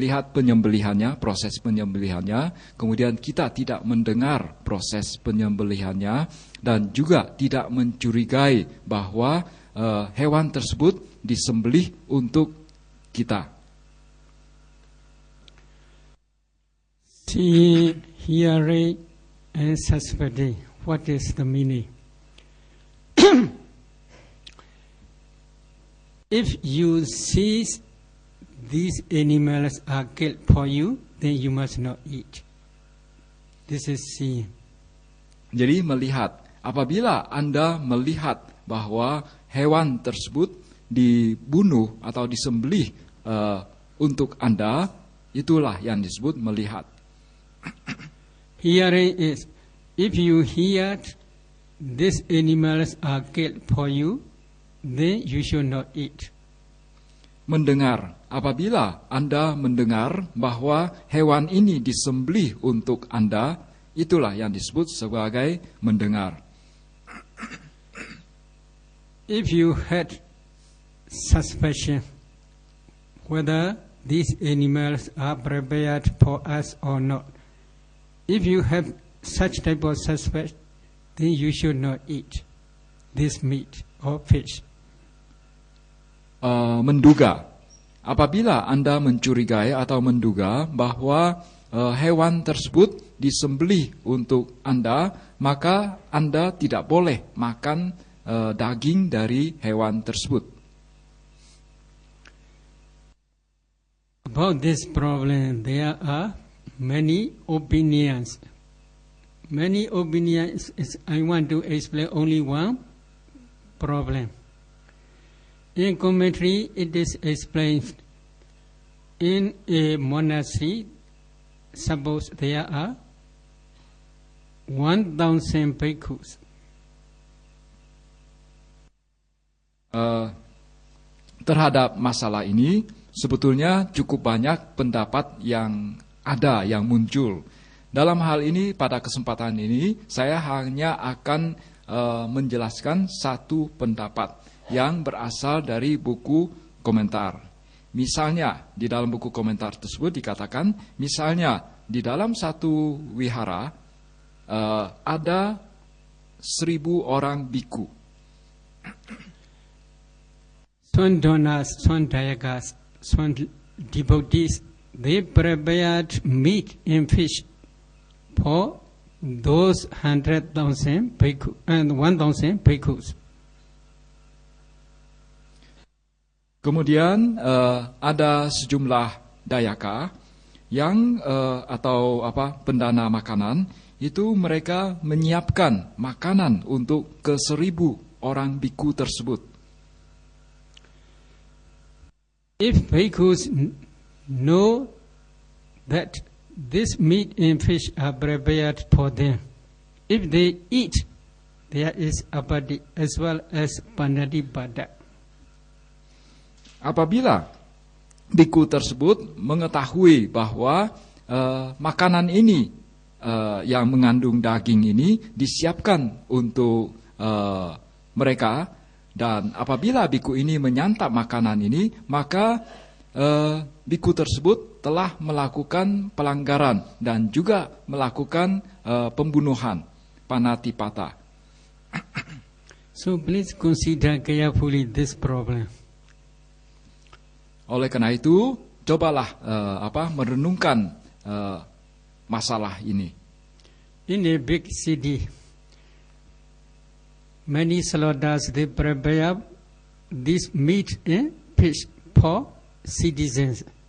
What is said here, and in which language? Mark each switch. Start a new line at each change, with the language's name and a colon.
Indonesian: penyembelihannya, proses penyembelihannya, kemudian kita tidak mendengar proses penyembelihannya, dan juga tidak mencurigai bahwa hewan tersebut disembelih untuk kita.
English: Seeing, hearing, and suspecting. What is the meaning? If you see these animals are killed for you, then you must not eat. This is seeing.
Indonesian: Jadi melihat, apabila Anda melihat bahwa hewan tersebut dibunuh atau disembelih untuk Anda, itulah yang disebut melihat.
English: Hearing is, if you hear these animals are killed for you, then you should not eat.
Indonesian: Mendengar, apabila Anda mendengar bahwa hewan ini disembelih untuk Anda, itulah yang disebut sebagai mendengar.
English: If you had suspicion whether these animals are prepared for us or not, if you have such type of suspicion, then you should not eat this meat or fish.
Indonesian: Menduga, apabila Anda mencurigai atau menduga bahwa hewan tersebut disembelih untuk Anda, maka Anda tidak boleh makan daging dari hewan tersebut.
English: About this problem, there are many opinions. Many opinions. I want to explain only one problem. In commentary, it is explained, in a monastery, suppose there are 1,000 bhikkhus.
Indonesian: Terhadap masalah ini, sebetulnya cukup banyak pendapat yang ada, yang muncul. Dalam hal ini, pada kesempatan ini, saya hanya akan menjelaskan satu pendapat yang berasal dari buku komentar. Misalnya, di dalam buku komentar tersebut dikatakan, misalnya di dalam satu wihara ada 1.000 orang biku.
English: Some donas, some dayakas, some devotees, they prepared meat and fish for those 100,000 bhikkhus and 1,000 bhikkhus.
Indonesian: Kemudian ada sejumlah dayaka yang atau pendana makanan itu mereka menyiapkan makanan untuk ke 1,000 orang biku tersebut.
English: If bhikkhus know that this meat and fish are prepared for them, if they eat, there is abadi as well as panadipada.
Indonesian: Apabila biku tersebut mengetahui bahwa makanan ini yang mengandung daging ini disiapkan untuk mereka, dan apabila biku ini menyantap makanan ini, maka biku tersebut telah melakukan pelanggaran dan juga melakukan pembunuhan, panatipata.
English: So please consider carefully this problem.
Indonesian: Oleh karena itu, cobalah merenungkan masalah ini.
English: In a big city, many slaughters they prepare this meat and fish for citizens.